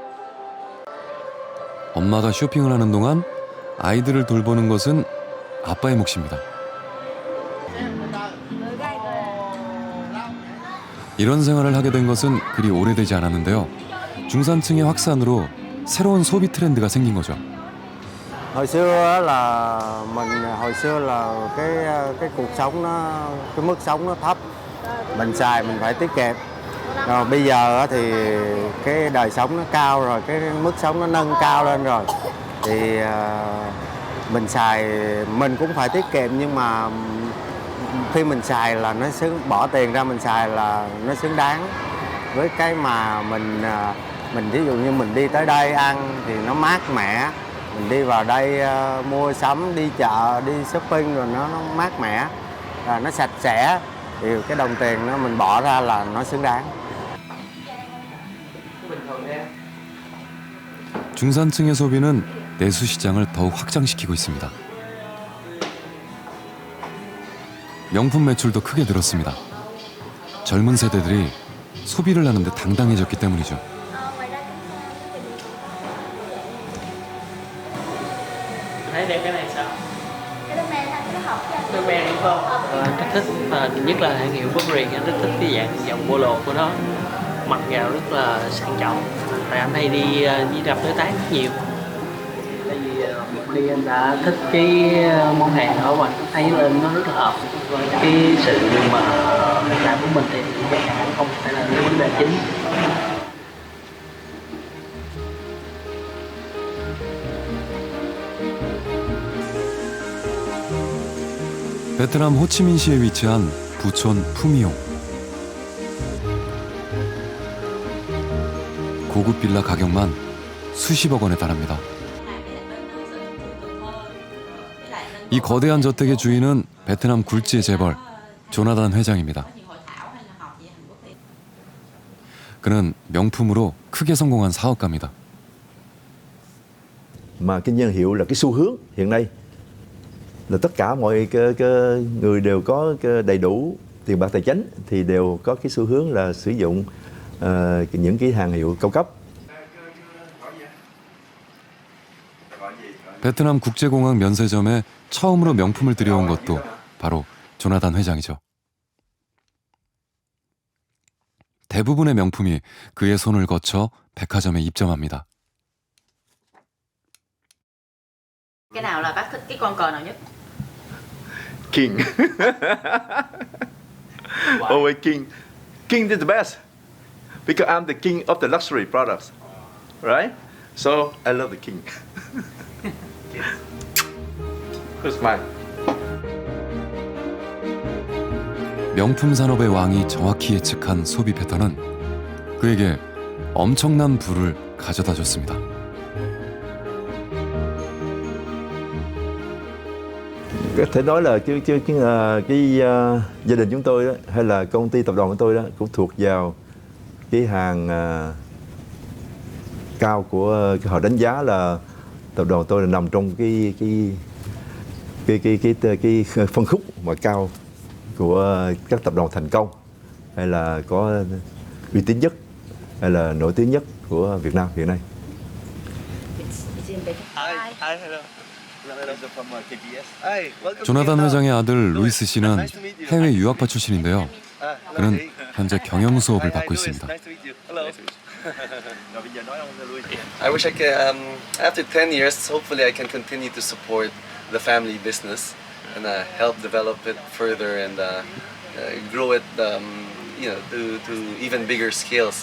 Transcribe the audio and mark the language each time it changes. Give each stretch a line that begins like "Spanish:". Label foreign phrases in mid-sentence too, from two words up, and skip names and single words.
Korean: 엄마가 쇼핑을 하는 동안 아이들을 돌보는 것은 아빠의 몫입니다. 이런 생활을 하게 된 것은 그리 오래되지 않았는데요. 중산층의 확산으로 새로운 소비 트렌드가 생긴 거죠.
Vietnamese: Hồi xưa là hồi xưa là cái cuộc sống nó cái mức sống nó thấp, mình xài mình phải tiết kiệm. Rồi bây giờ thì cái đời sống nó cao rồi, cái mức sống nó nâng cao lên rồi thì mình xài mình cũng phải tiết kiệm, nhưng mà khi mình xài là nó bỏ tiền ra mình xài là nó xứng đáng với cái mà mình ví dụ như mình đi tới đây ăn thì nó mát mẻ, mình đi vào đây mua sắm, đi chợ, đi shopping rồi nó mát mẻ, nó sạch sẽ thì cái đồng tiền nó mình bỏ ra là nó xứng đáng.
Korean: 중산층의 소비는 내수 시장을 더욱 확장시키고 있습니다. 명품 매출도 크게 늘었습니다. 젊은 세대들이 소비를 하는데 당당해졌기 때문이죠.
Vietnamese: Thấy đẹp cái này sao? Cái đôi bè đúng không? Anh rất thích, và nhất là thương hiệu Burberry, anh rất thích cái dạng dòng polo của nó, mặc vào rất là sang trọng. Tại anh hay đi gặp đối tác rất nhiều. Tại vì đi anh đã thích cái món hàng đó và thấy lên nó rất là hợp với cái sự mà làm của mình, thì giá cả không phải là cái vấn đề chính.
Korean: 베트남 호치민시에 위치한 부촌 푸미용. 고급 빌라 가격만 수십억 원에 달합니다. 이 거대한 저택의 주인은 베트남 굴지의 재벌 조나단 회장입니다. 그는 명품으로 크게 성공한 사업가입니다.
Vietnamese: Mà cái nhân hiệu là cái xu hướng hiện nay là tất cả mọi cái người đều có đầy đủ tiền bạc tài chính thì đều có cái xu hướng là sử dụng những cái hàng hiệu cao cấp.
Korean: 베트남 국제공항 면세점에 처음으로 명품을 들여온 것도 바로 조나단 회장이죠. 대부분의 명품이 그의 손을 거쳐 백화점에 입점합니다.
Vietnamese: Cái nào là bác thích cái con cờ nào nhất?
English: King. Always King. King is the best because I'm the king of the luxury products, right? So I love the King. Who's mine?
Korean: 명품 산업의 왕이 정확히 예측한 소비 패턴은 그에게 엄청난 부를 가져다 줬습니다.
Vietnamese: Có thể nói là gia đình chúng tôi đó, hay là công ty tập đoàn của tôi đó cũng thuộc vào cái hàng cao của họ đánh giá là tập đoàn của tôi là nằm trong cái phân khúc mà cao của các tập đoàn thành công hay là có uy tín nhất hay là nổi tiếng nhất của Việt Nam hiện nay.
Korean: 조나단 회장의 아들 루이스 씨는 해외 유학파 출신인데요. 그는 현재 경영 수업을 받고 있습니다.
English: I wish I could, after 10 years, hopefully I can continue to support the family business and help develop it further and grow it, to even bigger scales.